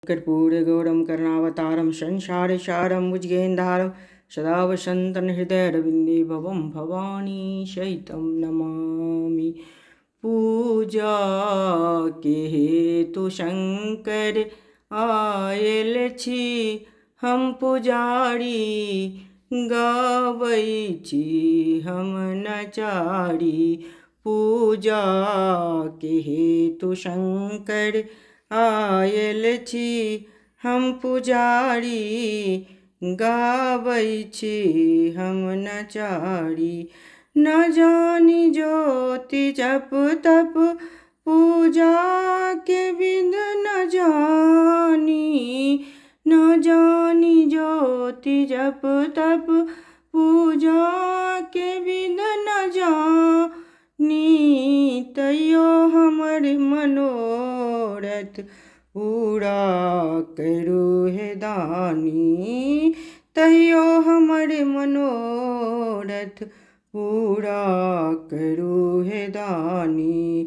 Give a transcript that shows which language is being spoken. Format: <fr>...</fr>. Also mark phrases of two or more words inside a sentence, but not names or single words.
<sa>कर्पूरगौरं करुणावतारं संसारसारं भुजगेन्धारं सदा वसन्तं हृदयरविन्दे भवं भवानी शयितं नमामि।</sa> <mai>पूजा के हेतु शंकर आयल छी हम पुजारी, गाबै छी हम नचारी। पूजा के हेतु शंकर आयल छी हम पुजारी, गाबै छी हम नचारी। न जानी ज्योति जप तप पूजा के विध न जानी। न जानी ज्योति जप तप पूजा के विध न जानी। तैयो हमर मनोरथ पूरा करू हे दानी। तैयो हमर मनोरथ पूरा करू हे दानी।</mai>